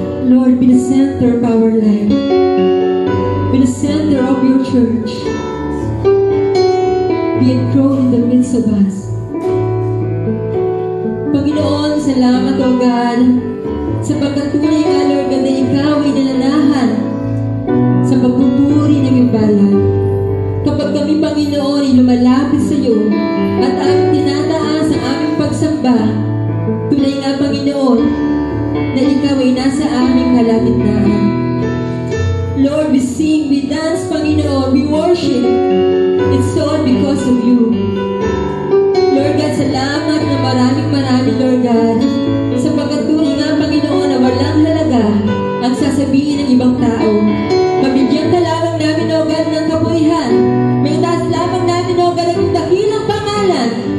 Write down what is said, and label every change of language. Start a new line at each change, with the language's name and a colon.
English: Lord, be the center of our life. Be the center of your church. Be enthroned in the midst of us.
Filipino: Panginoon, salamat,
English: O God,
Filipino: sapagkat tunay nga, Lord God, na ikaw ay nananahan sa pagpupuri ng iyong bayan. Kapag kami, Panginoon, ay lumalapit sa iyo at aming tinataas ang aming pagsamba, tunay nga, Panginoon, na ikaw ay nasa aming kalagitnaan.
English: Lord, we sing, we dance, Panginoon, we worship. It's all because of you. Lord God,
Filipino: salamat na maraming Lord God, sapagkat tunay nga, Panginoon, na walang halaga ang sasabihin ng ibang tao. Mabigyan ka lamang namin, O God, ng kapurihan. May taas lamang namin, O God, ang dakilang pangalan.